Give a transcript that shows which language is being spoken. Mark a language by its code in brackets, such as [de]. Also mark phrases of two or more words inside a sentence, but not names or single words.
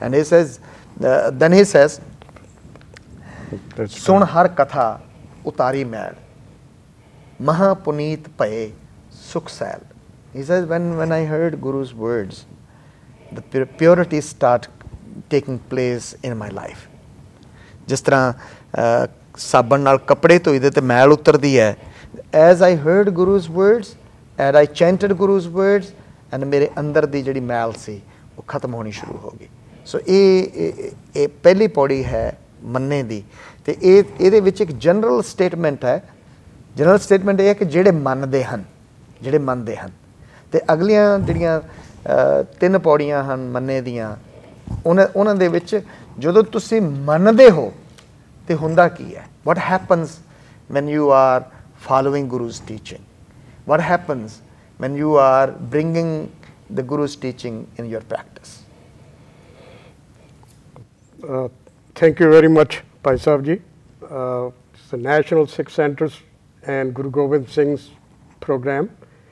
[en] And he says, then he says, [pa] ਸੁਣ ਹਰ ਕਥਾ ਉਤਾਰੀ ਮੈਲ, ਮਹਾ ਪੁਨੀਤ ਪਾਏ ਸੁਖ ਸੈਲ. [en] He says, when I heard Guru's words, the purity start taking place in my life. [pa] ਜਿਸ ਤਰ੍ਹਾਂ ਸਾਬਣ ਨਾਲ ਕੱਪੜੇ ਧੋਈਦੇ ਤੇ ਮੈਲ ਉਤਰਦੀ ਹੈ. [en] As I heard Guru's words and I chanted Guru's words, and [pa] ਮੇਰੇ ਅੰਦਰ ਦੀ ਜਿਹੜੀ ਮੈਲ ਸੀ ਉਹ ਖ਼ਤਮ ਹੋਣੀ ਸ਼ੁਰੂ ਹੋ ਗਈ. ਸੋ ਯੇ ਪਹਿਲੀ ਪੌੜੀ ਹੈ ਮੰਨੇ ਦੀ. ਤੇ ਇਹਦੇ ਵਿੱਚ [hi] एक जनरल स्टेटमेंट है. जनरल स्टेटमेंट ये है कि [pa] ਜਿਹੜੇ ਮੰਨਦੇ ਹਨ. ਤੇ ਅਗਲੀਆਂ ਜਿਹੜੀਆਂ ਤਿੰਨ ਪੌੜੀਆਂ ਹਨ ਮੰਨੇ ਦੀਆਂ, ਉਹਨਾਂ ਦੇ ਵਿੱਚ ਜਦੋਂ ਤੁਸੀਂ ਮੰਨਦੇ ਹੋ ਤੇ ਹੁੰਦਾ ਕੀ ਹੈ? [en] What happens when you are following Guru's teaching? What happens when you are bringing the Guru's teaching in your practice? Thank you very much, Bhai Sahib ji. It's the National Sikh Centers and Guru Gobind Singh's program.